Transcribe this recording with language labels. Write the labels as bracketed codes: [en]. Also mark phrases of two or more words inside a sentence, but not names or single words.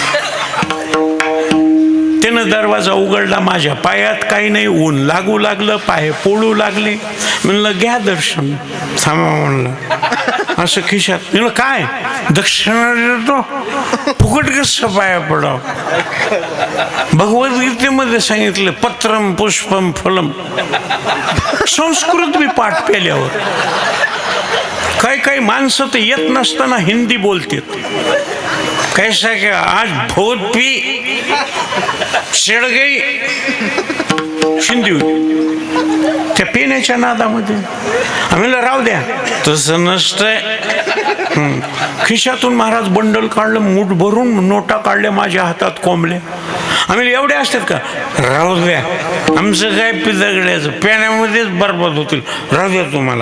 [mr] त्यानं दरवाजा उघडला, माझ्या पायात काही नाही, ऊन लागू लागलं, पाय पोळू लागले. म्हणलं घ्या दर्शन. थांबा म्हणलं, असं खिशात. म्हणलं काय दक्षिणा देतो, फुकट कसं पाया पडाव. भगवद्गीतेमध्ये सांगितलं [sa] पत्रम पुष्पम फलम. [mr] संस्कृत मी पाठ पेल्यावर. काही माणसं तर येत नसताना हिंदी बोलतात. [hi] कैसा क्या आज भोत पी शेड गई, [mr] शिंदी होती त्या पिण्याच्या नादामध्ये. आम्ही राहू द्या, तसं नसतंय. खिशातून महाराज बंडल काढलं, मूठ भरून नोटा काढल्या, माझ्या हातात कोंबल्या. आम्ही एवढे असतात का? राहू द्या, आमचं काय पिदगड्याचं, पेण्यामध्येच बरबाद होतील, राहू द्या तुम्हाला.